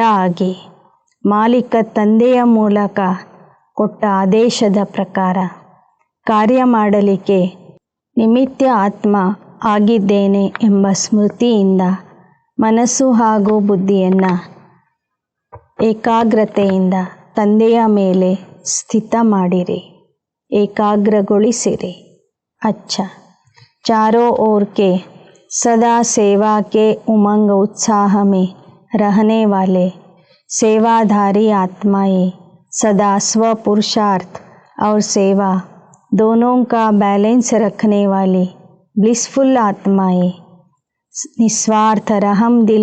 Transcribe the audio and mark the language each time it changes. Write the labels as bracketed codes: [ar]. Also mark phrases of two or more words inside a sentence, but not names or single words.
[kn] ಆಗಿ ಮಾಲೀಕ ತಂದೆಯ ಮೂಲಕ ಕೊಟ್ಟ ಆದೇಶದ ಪ್ರಕಾರ ಕಾರ್ಯ ಮಾಡಲಿಕ್ಕೆ ನಿಮಿತ್ತ ಆತ್ಮ ಆಗಿದ್ದೇನೆ ಎಂಬ ಸ್ಮೃತಿಯಿಂದ ಮನಸ್ಸು ಹಾಗೂ ಬುದ್ಧಿಯನ್ನು ಏಕಾಗ್ರತೆಯಿಂದ ತಂದೆಯ ಮೇಲೆ ಸ್ಥಿತ ಮಾಡಿರಿ, ಏಕಾಗ್ರಗೊಳಿಸಿರಿ. [hi] अच्छा, चारों ओर के सदा सेवा के उमंग उत्साह में रहने वाले सेवाधारी आत्माएं सदा स्वपुरुषार्थ और सेवा दोनों का बैलेंस रखने वाली ब्लिसफुल आत्माएं, निस्वार्थ रहम दिल